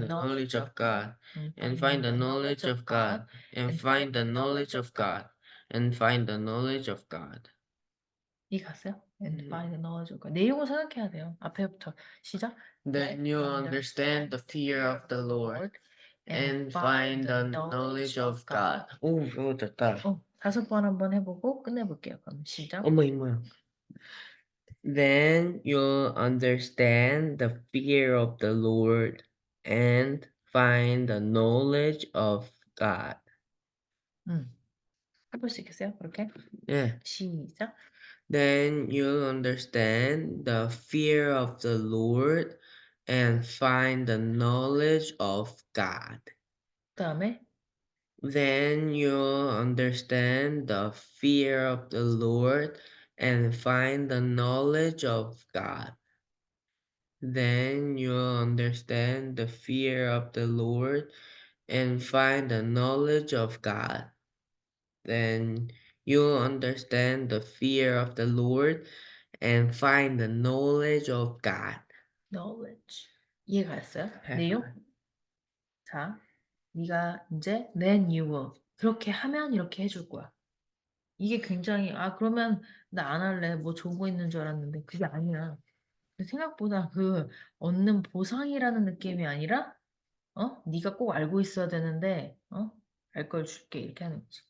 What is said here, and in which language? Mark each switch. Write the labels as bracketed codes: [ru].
[en] the knowledge of God and find the knowledge of God and find the knowledge of God and find the knowledge of God. [ko] 이 갔어요? [en] And find the knowledge of God. [ko] 내용을 생각해야 돼요. 앞에부터 시작. [en] Then you understand the fear of the Lord and find the knowledge of God. [ko] 오, 이거 됐다. 5번 한번 해보고 끝내볼게요. 그럼 시작. 어머, 이모야. [en] Then you'll understand the fear of the Lord and find the knowledge of God. [ko] 음. 해볼 수 있겠어요? 그렇게? 네. 시작. [en] Then you'll understand the fear of the Lord and find the knowledge of God. [ko] 그다음에 [en] Then you'll understand the fear of the Lord and find the knowledge of God. Then you'll understand the fear of the Lord and find the knowledge of God. Then you'll understand the fear of the Lord and find the knowledge of God. [ko] knowledge. 이해가 됐어요? 네. 내용? 자, 네가 이제 [en] then you will [ko] 그렇게 하면 이렇게 해줄 거야. 이게 굉장히 그러면 나 안 할래. 뭐 좋은 거 있는 줄 알았는데 그게 아니야. 생각보다 그 얻는 보상이라는 느낌이 아니라 네가 꼭 알고 있어야 되는데 알 걸 줄게 이렇게 하는 거지.